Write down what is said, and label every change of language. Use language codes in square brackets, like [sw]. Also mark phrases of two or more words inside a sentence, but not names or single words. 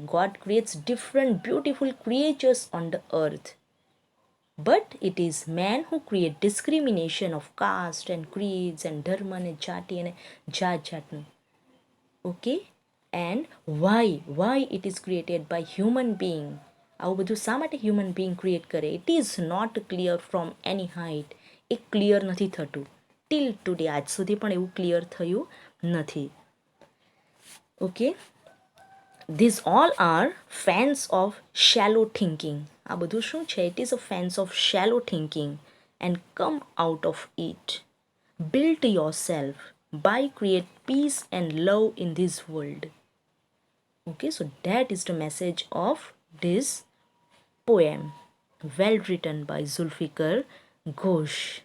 [en] God creates different beautiful creatures on the earth. But it is man who create discrimination of caste and creeds and dharma and jati and jatnu. Okay, and why it is created by human being. [gu] આવું બધું શા માટે [en] human being create [gu] કરે? [en] It is not clear from any height. [gu] એ clear નથી થતું. [en] Till today [gu] આજ સુધી પણ એવું clear થયું નથી. [en] Okay, these all are fans of shallow thinking. [gu] આ બધું શું છે? [en] It is a fans of shallow thinking and come out of it. Build yourself by create peace and love in this world. Okay, so that is the message of this poem, well written by Zulfikar Ghosh.